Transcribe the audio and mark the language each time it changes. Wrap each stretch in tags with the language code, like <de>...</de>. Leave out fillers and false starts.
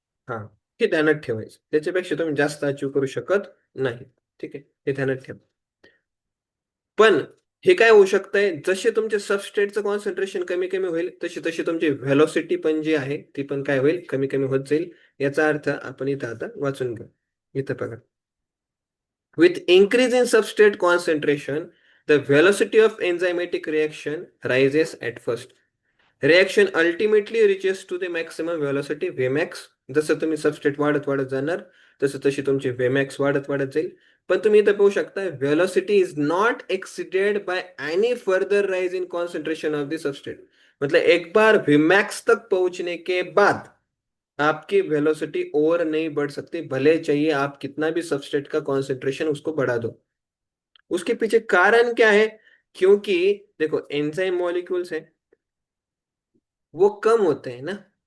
<mr>हा, हे ध्यानात ठेवायचं, त्याच्यापेक्षा तुम्ही जास्त अचीव करू शकत नाही. ठीक आहे, हे ध्यानात ठेवा. पण हे काय होऊ शकतंय, जसे तुमचे सबस्ट्रेटचं कॉन्सन्ट्रेशन कमी कमी होईल तशी तशी तुमची व्हेलॉसिटी पण जी आहे ती पण काय होईल, कमी कमी होत जाईल. याचा अर्थ आपण इथं आता वाचून घेऊ. इथं बघा,</mr> <en>with increase in substrate concentration the velocity of enzymatic reaction rises at first. Reaction ultimately reaches to the maximum velocity Vmax.</en> <mr>जसं तुम्ही सबस्ट्रेट वाढत वाढत जाणार तसं तशी तुमची Vmax वाढत वाढत जाईल. पण तुम्ही इथं पाहू शकता</mr> <en>velocity is not exceeded by any further rise in concentration of the substrate.</en> <hi>मतलब एक बार Vmax तक पहुंचने के बाद आपकी वेलोसिटी और नहीं बढ़ सकती, भले चाहिए आप कितना भी सबस्ट्रेट का कॉन्सेंट्रेशन उसको बढ़ा दो. उसके पीछे कारण क्या है, क्योंकि देखो एंजाइम मॉलिक्यूल्स है वो कम होते हैं ना.</hi>